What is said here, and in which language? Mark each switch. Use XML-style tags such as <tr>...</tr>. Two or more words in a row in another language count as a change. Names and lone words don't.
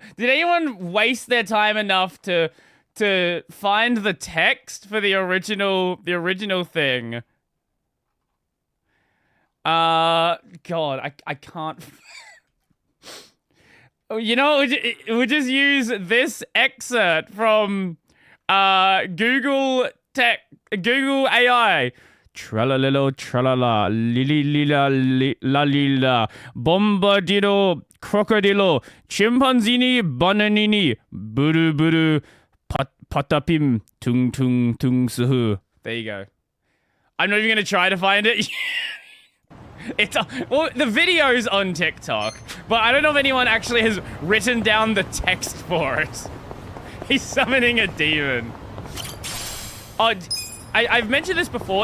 <en>Did anyone waste their time enough to find the text for the original thing? God, I can't. You know, we'll just use this excerpt from Google AI. Tralalelo, tralala, lili lila la lila, bombardilo, crocodilo, chimpanzini, bananini, buru buru, patapim, tung tung tung suhu. There you go. I'm not even gonna try to find it. It's well, the video's on TikTok, but I don't know if anyone actually has written down the text for it. He's summoning a demon. Oh, I've mentioned this before.</en>